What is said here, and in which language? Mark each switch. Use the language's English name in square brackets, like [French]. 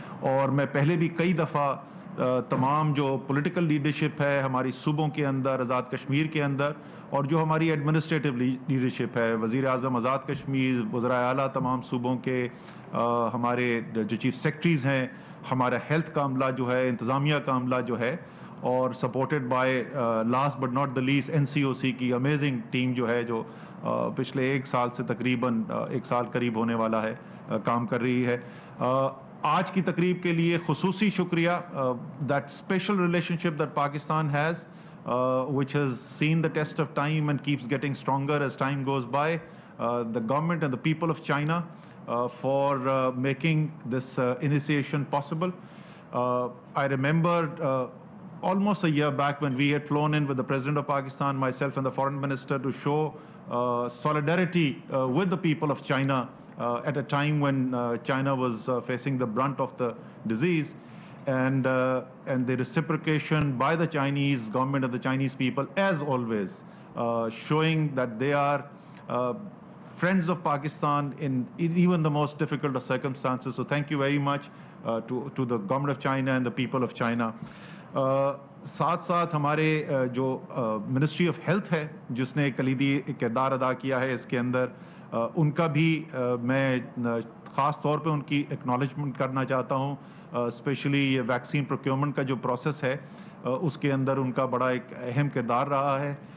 [Urdu] اور میں پہلے بھی کئی دفعہ تمام جو پولیٹیکل لیڈرشپ ہے ہماری صوبوں کے اندر, آزاد کشمیر کے اندر, اور جو ہماری ایڈمنسٹریٹو لیڈرشپ ہے, وزیر اعظم آزاد کشمیر, وزرائے اعلیٰ تمام صوبوں کے, ہمارے جو چیف سیکرٹریز ہیں, ہمارا ہیلتھ کا عملہ جو ہے, انتظامیہ کا عملہ جو ہے, اور [English] supported by last but not the least [Urdu] NCOC کی امیزنگ ٹیم جو ہے, جو پچھلے 1 سال سے تقریباً 1 سال قریب ہونے والا ہے کام کر رہی ہے. آج کی تقریب کے لیے خصوصی شکریہ. [English] That special relationship that Pakistan has which has seen the test of time and keeps getting stronger as time goes by. The government and the people of China for making this initiation possible. I remember almost a year back when we had flown in with the President of Pakistan, myself and the Foreign Minister, to show solidarity with the people of China at a time when China was facing the brunt of the disease. And the reciprocation by the Chinese government and the Chinese people, as always, showing that they are friends of Pakistan in even the most difficult of circumstances. So thank you very much to the government of China and the people of China. [Urdu] ساتھ ساتھ ہمارے جو ministry of health ہے جس نے کلیدی کردار ادا کیا ہے اس کے اندر, ان کا بھی میں خاص طور پہ ان کی ایکنالجمنٹ کرنا چاہتا ہوں. اسپیشلی یہ ویکسین پروکیورمنٹ کا جو پروسیس ہے اس کے اندر ان کا بڑا ایک اہم کردار رہا ہے.